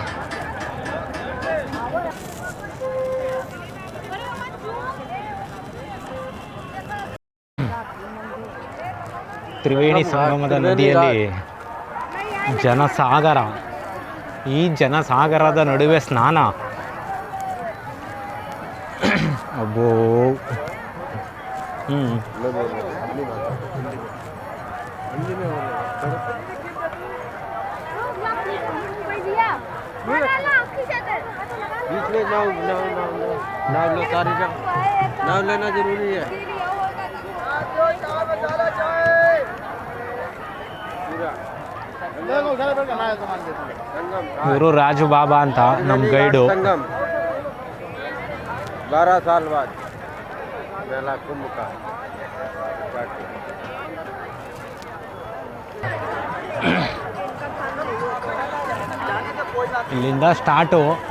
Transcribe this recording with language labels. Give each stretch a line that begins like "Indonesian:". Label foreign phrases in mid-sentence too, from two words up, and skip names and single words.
Kannada: ತ್ರಿವೇಣಿ ಸಂಗಮದ ನದಿಯಲ್ಲಿ ಜನಸಾಗರ. ಈ ಜನಸಾಗರದ ನಡುವೆ ಸ್ನಾನ. ಅಬ್ಬೋ.
Hindi: नाव लेना जरूरी है।
Kannada: ಇವರು ರಾಜು ಬಾಬಾ ಅಂತ ನಮ್ಮ ಗೈಡು.
Hindi: 12 साल बाद मेला कुंभ का।
Kannada: ಇಲ್ಲಿಂದ ಸ್ಟಾರ್ಟು.